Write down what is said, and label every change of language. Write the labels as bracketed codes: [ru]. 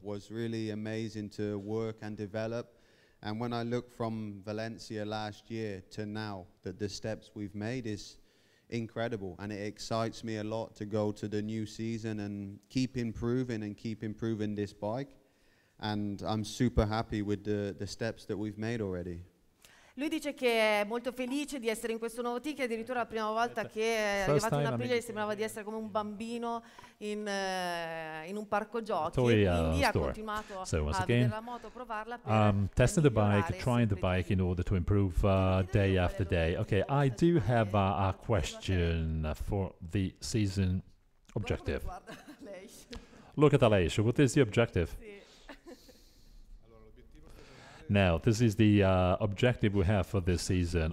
[en] Was really amazing to work and develop. And when I look from Valencia last year to now, that the steps we've made is incredible, and it excites me a lot to go to the new season and keep improving this bike. And I'm super happy with the steps that we've made already. [it] Lui dice che è molto felice di essere in questo nuovo team, che addirittura la prima volta che è arrivato in Aprilia gli sembrava di essere come un bambino in un parco giochi, e quindi ha continuato a vedere la moto, provarla per [en] testing the bike, trying the bike in order to improve day after day. Okay, I do have a question for the season objective. Look at Aleix, what is the objective? Now, this is the objective we have for this season.